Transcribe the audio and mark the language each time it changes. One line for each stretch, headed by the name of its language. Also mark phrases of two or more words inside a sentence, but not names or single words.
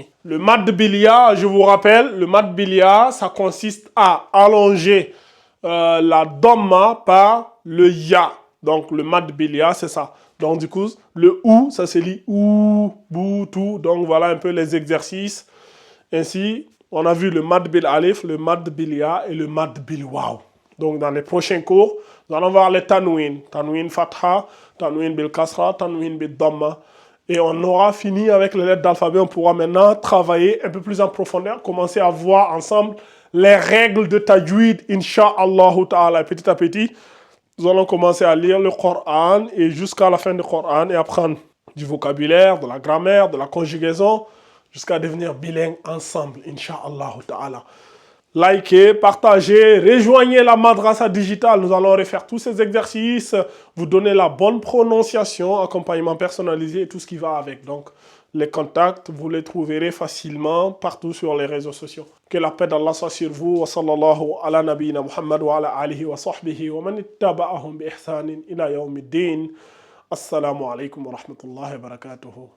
French: Le
Arabic: مد بالياء,
French: je vous rappelle, le
Arabic: مد بالياء,
French: ça consiste à allonger la dhamma par le ya. Donc, le
Arabic: مد بالياء,
French: c'est ça. Donc, du coup, le ou, ça se lit ou, bou, tout. Donc, voilà un peu les exercices. Ainsi, on a vu le
Arabic: مد بالألف,
French: le
Arabic: مد بالياء
French: et le
Arabic: مد بالواو.
French: Donc, dans les prochains cours, nous allons voir les tanwin.
Arabic: تنوين فتحة تنوين بالكسرة تنوين بالضمة.
French: Et on aura fini avec les lettres d'alphabet. On pourra maintenant travailler un peu plus en profondeur, commencer à voir ensemble les règles de tajwid,
Arabic: إن شاء الله تعالى.
French: Petit à petit, nous allons commencer à lire le Coran et jusqu'à la fin du Coran et apprendre du vocabulaire, de la grammaire, de la conjugaison, jusqu'à devenir bilingue ensemble,
Arabic: إن شاء الله تعالى.
French: Likez, partagez, rejoignez la Madrasa Digitale. Nous allons refaire tous ces exercices, vous donner la bonne prononciation, accompagnement personnalisé et tout ce qui va avec. Donc, Les contacts, vous les trouverez facilement partout sur les réseaux sociaux. Que la paix d'Allah soit sur vous.
Arabic: وصلى الله على نبينا محمد وعلى آله وصحبه ومن اتبعهم بإحسان إلى يوم الدين. السلام عليكم ورحمة الله وبركاته.